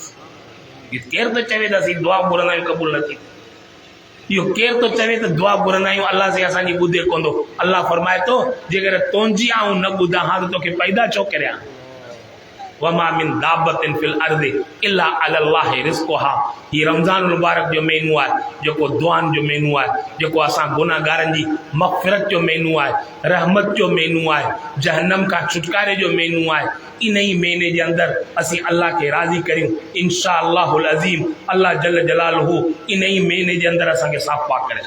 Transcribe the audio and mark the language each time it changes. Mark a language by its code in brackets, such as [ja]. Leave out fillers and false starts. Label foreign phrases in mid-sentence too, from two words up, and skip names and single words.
[sd] केरु त चवे त असीं दुआ घुरंदा आहियूं क़बूल नथी इहो केरु थो चवे त दुआ घुरंदा आहियूं अल्लाह से असांजी ॿुधे कोन थो अल्लाह फरमाए थो जेकर तुंहिंजी आऊं न ॿुधां हा त तोखे पैदा छो करियां [ar] وما من دابة في الأرض إلا على الله رزقها. [sd] ही रमज़ान मुबारक जो महीनो आहे, जेको दुआनि जो महीनो आहे, जेको असां गुनाहगारनि जी मग़फ़िरत जो महीनो आहे, रहमत जो महीनो आहे, जहन्नम खां छुटकारे जो महीनो आहे। इन ई महीने जे अंदरि असीं अल्लाह खे राज़ी करियूं। [ar] إن شاء الله العظيم الله جل جلاله [sd] इन ई महीने जे अंदरि असांखे साफ़ पाक करे।